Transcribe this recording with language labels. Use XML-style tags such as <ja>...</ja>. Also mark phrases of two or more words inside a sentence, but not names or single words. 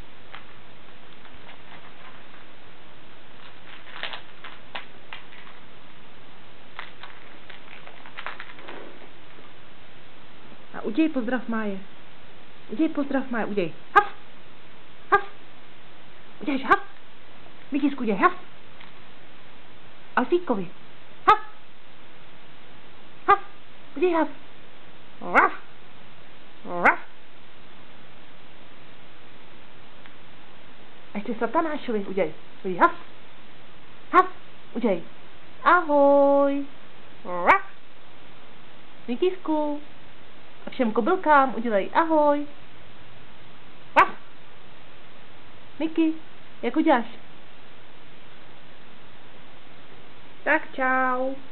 <cs>A uděj pozdrav Máje. Uděj pozdrav Máje, uděj. Haf! Haf! Udějš haf! Mikýsku, uděj haf! Alfíkovi. Haf! Haf! Uděj haf! Raf! Raf! A ještě Satanášovi uděj. Uděj haf! Haf! Uděj. Ahoj! Raf! Mikýsku. A všem kobylkám udělej ahoj. Raf! Miky, jak uděláš? Tak čau.</cs>